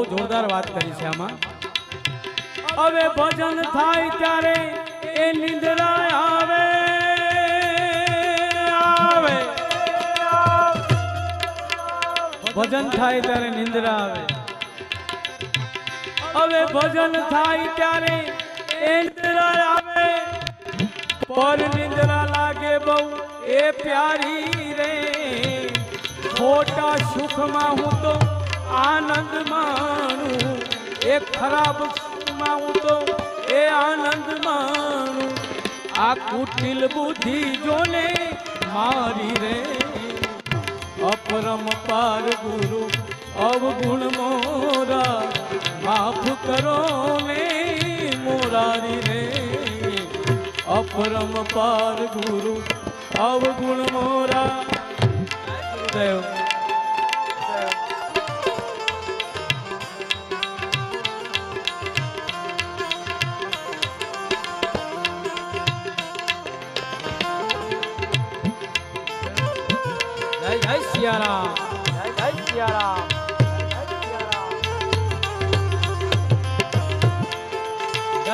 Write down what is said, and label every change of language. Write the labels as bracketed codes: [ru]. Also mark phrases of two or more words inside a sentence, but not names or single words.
[hi] जोरदार बात करी है [gu] आमा હવે ભજન થાય ત્યારે એ નિંદ્રા આવે આવે ભજન થાય ત્યારે નિંદ્રા આવે હવે ભજન થાય ત્યારે એ નિંદ્રા આવે પર નિંદ્રા લાગે બહુ એ પ્યારી રે ખોટા સુખમાં હું તો આનંદ માણું એ ખરાબ હું તો એ આનંદ માણું આ કુટિલ બુદ્ધિ જોને મારી રે [hi] अपरम पार गुरु अवगुण मोरा माफ करो ने मोरारी रे अपरम पार गुरु अवगुण मोरा देव जय जय सिया राम जय जय सिया राम जय जय सिया राम